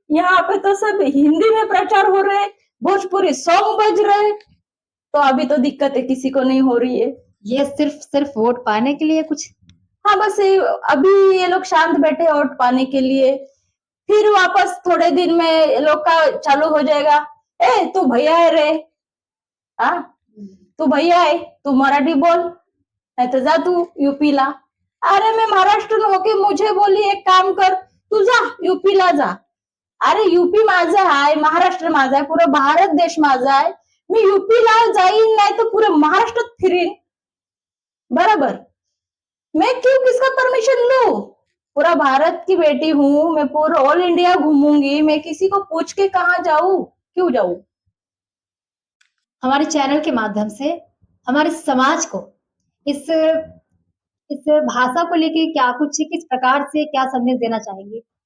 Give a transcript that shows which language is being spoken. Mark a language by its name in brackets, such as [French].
[Hindi] यहाँ पे तो सब हिंदी में प्रचार हो रहे, भोजपुरी सॉन्ग बज रहे, तो अभी तो दिक्कत है किसी को नहीं हो रही है। ये सिर्फ सिर्फ वोट पाने के लिए कुछ? हाँ बस अभी ये लोग शांत बैठे वोट पाने के लिए, फिर वापस थोड़े दिन में ये लोग का चालू हो जाएगा। ए तू भैया है रे, हाँ तू भैया है, तू मराठी बोल, नहीं तो [Marathi] जा तू यूपी ला। [Hindi] अरे मैं महाराष्ट्र होके मुझे बोली एक काम कर, [Marathi] तू जा यूपी ला जा। अरे यूपी माझा आहे, महाराष्ट्र माझा आहे, [Hindi] पूरा भारत देश [Marathi] माझा आहे, मी यूपीला जाईन नाही तो पूरे महाराष्ट्रात फिरीन, बराबर। [Hindi] मैं क्यों किसका परमिशन लूं? पूरा भारत की बेटी हूँ मैं, पूरा ऑल इंडिया घूमूंगी, मैं किसी को पूछ के कहाँ जाऊं, क्यों जाऊं? हमारे चैनल के माध्यम से हमारे समाज को इस इस भाषा को लेके क्या कुछ, किस प्रकार से क्या संदेश देना चाहेंगे?